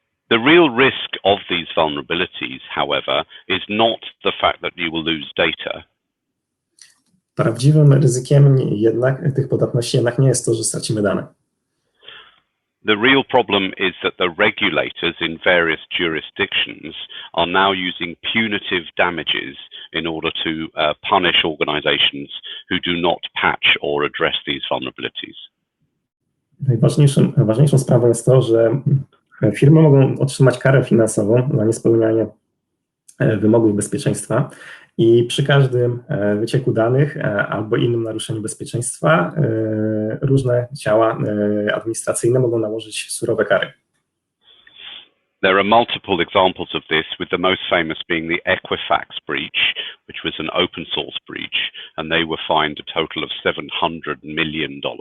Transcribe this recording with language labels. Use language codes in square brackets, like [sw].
[en] The real risk of these vulnerabilities, however, is not the fact that you will lose data. [pl] Prawdziwym ryzykiem tych podatności jednak nie jest to, że stracimy dane. [en] The real problem is that the regulators in various jurisdictions are now using punitive damages in order to punish organizations who do not patch or address these vulnerabilities. [pl] Najważniejszą sprawą jest to, że firmy mogą otrzymać karę finansową za niespełnianie wymogów bezpieczeństwa i przy każdym wycieku danych albo innym naruszeniu bezpieczeństwa różne ciała administracyjne mogą nałożyć surowe kary. [en] There are multiple examples of this, with the most famous being the Equifax breach, which was an open source breach, and they were fined a total of $700 million.